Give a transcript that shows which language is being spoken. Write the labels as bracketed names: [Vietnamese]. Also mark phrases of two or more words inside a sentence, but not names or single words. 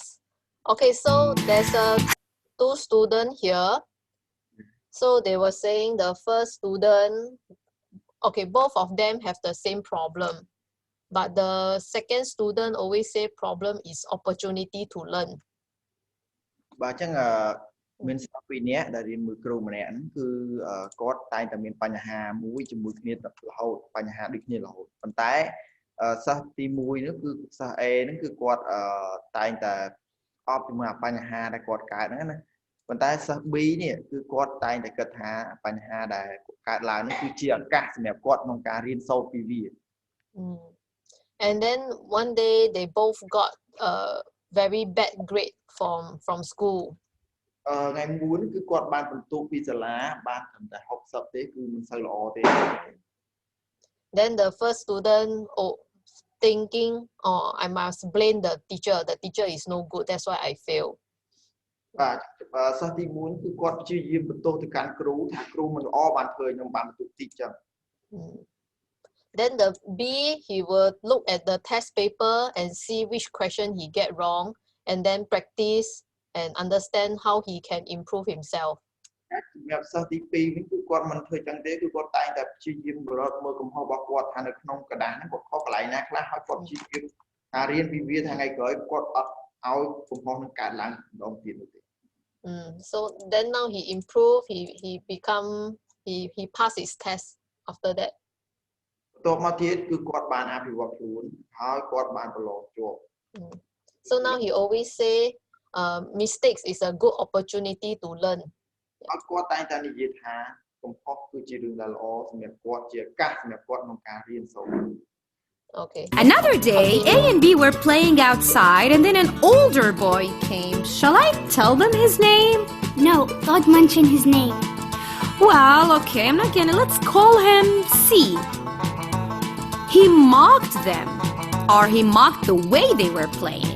[English] Okay, so there's two students here. So they were saying the first student, okay, both of them have the same problem. But the second student always say problem is opportunity to learn. [Khmer] បាទអញ្ចឹងមានស្ដាប់ពីអ្នកដែលរៀនមួយគ្រូម្នាក់ហ្នឹងគឺគាត់តែងតែមានបញ្ហាមួយជាមួយគ្នារហូតបញ្ហាដូចគ្នារហូតប៉ុន្តែសិស្សទី1នោះគឺសិស្ស A ហ្នឹងគឺគាត់តែងតែអបជាមួយបញ្ហាដែលគាត់កើតហ្នឹងណាប៉ុន្តែសិស្ស B នេះគឺគាត់តែងតែគិតថាបញ្ហាដែលកើតឡើងនេះគឺជាឱកាសសម្រាប់គាត់ក្នុងការរៀនសូត្រពីវា [English] And then one day they both got a very bad grade from school. [Khmer] ថ្ងៃមួយនេះគឺគាត់បានបន្ទុកពីសាលាបានត្រឹមតែ60ទេគឺមិនសូវល្អទេ [English] Then the first student thinking, oh, I must blame the teacher. The teacher is no good. That's why I fail. [Khmer] បាទសិស្សទី1គឺគាត់ព្យាយាមបន្ទោសទៅកាន់គ្រូថាគ្រូមិនល្អបានធ្វើខ្ញុំបានបន្ទុកតិចចឹង [English] Then the B, he will look at the test paper and see which question he get wrong and then practice and understand how he can improve himself. [Khmer] សម្រាប់សិស្សទី2នេះគឺគាត់មិនធ្វើចឹងទេគឺគាត់តែងតែព្យាយាមរត់មើលកំហុសរបស់គាត់ថានៅក្នុងกระดาษហ្នឹងគាត់ខុសកន្លែងណាខ្លះហើយគាត់ព្យាយាមថារៀនពីវាថ្ងៃក្រោយគាត់អត់ឲ្យកំហុសនឹងកើតឡើងម្ដងទៀតនោះទេ [English] So then now he improved, he passed his test after that. [Khmer] បន្ទាប់មកទៀតគឺគាត់បានអភិវឌ្ឍខ្លួនហើយគាត់បានប្រឡងជាប់ [English] So now he always say mistakes is a good opportunity to learn. [Khmer] ហើយគាត់តែងតែនិយាយថាកំហុសគឺជារឿងដែលល្អសម្រាប់គាត់ជាឱកាសសម្រាប់គាត់ក្នុងការរៀនសូត្រ [English] Okay. Another day, A and B were playing outside, and then an older boy came. Shall I tell them his name? No, don't mention his name. Well, okay, I'm not gonna. Let's call him C. He mocked them, or he mocked the way they were playing.